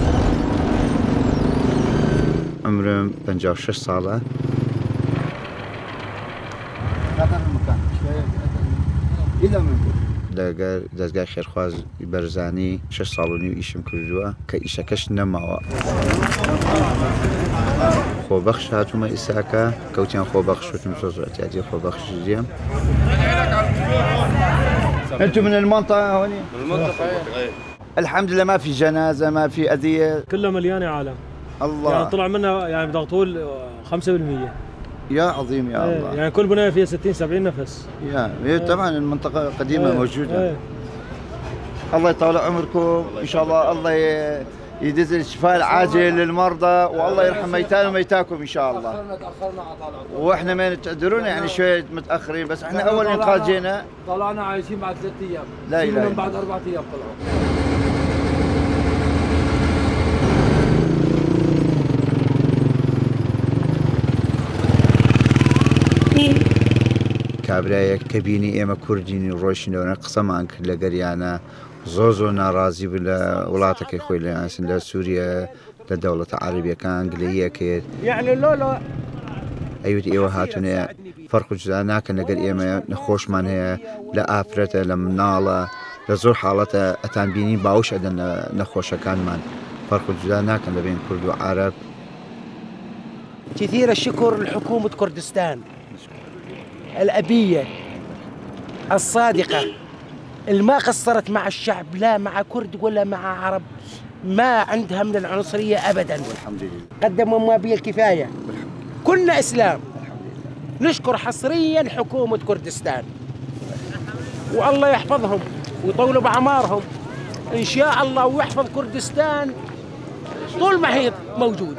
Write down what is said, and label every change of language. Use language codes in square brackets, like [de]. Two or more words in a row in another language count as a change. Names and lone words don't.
[ckb] عمرم 56 ساڵە لەگەر دەستگای خێرخواز بەرزانی 6 ساڵ و نیو ئیشم کردووە کە ئیشەکەش نەماوە خۆبەخش هاتوومە ئیساکە کەوتیان خۆبەخش وتم زۆر احتیاجی خۆبەخش دێم [ar] أنتم من المنطقة هوني؟ من المنطقة الحمد لله ما في جنازة ما في أذية كلها مليانة عالم الله يعني طلع منها يعني بدك تقول 5% يا عظيم يا الله يعني كل بناية فيها 60-70 نفس يا طبعا المنطقة قديمة موجودة الله يطول عمركم إن شاء الله يدز الشفاء العاجل للمرضى والله يرحم ميتانا وميتاكم ان شاء الله. تاخرنا واحنا ما تعذرونا يعني شويه متاخرين بس احنا اول انقاذ جينا طلعنا عايشين بعد 3 ايام لا اله من بعد 4 ايام طلعوا. [ckb] کابرایەک کە بینی ئێمە کوردینی ڕۆیشتینەوە قسەمان کرد لە گەریانە زۆر ناڕازی بوو لە وڵاتەکەی خۆی لەیانسن لە سووریا لە دەوڵەتە عەرەبیەکان گلەییە کرد ئەیوت ئێوە هاتوونەیە فەرق و جودا ناکەن لەگەر ئێمە نەخۆشمان هەیە لە ئافرەتە لە مناڵە لە زۆر حاڵەتە ئەتان بینی باوش ئەدەن لە نەخۆشەکانمان فەرق و جودا ناکەن لە بین کورد و عەرەب. [ar] كثير الشكر لحكومة كردستان الأبية الصادقة اللي ما قصرت مع الشعب لا مع كرد ولا مع عرب ما عندها من العنصرية أبدا والحمد لله قدموا ما به الكفاية كنا إسلام نشكر حصريا حكومة كردستان والله يحفظهم ويطول بأعمارهم إن شاء الله ويحفظ كردستان طول ما هي موجودة.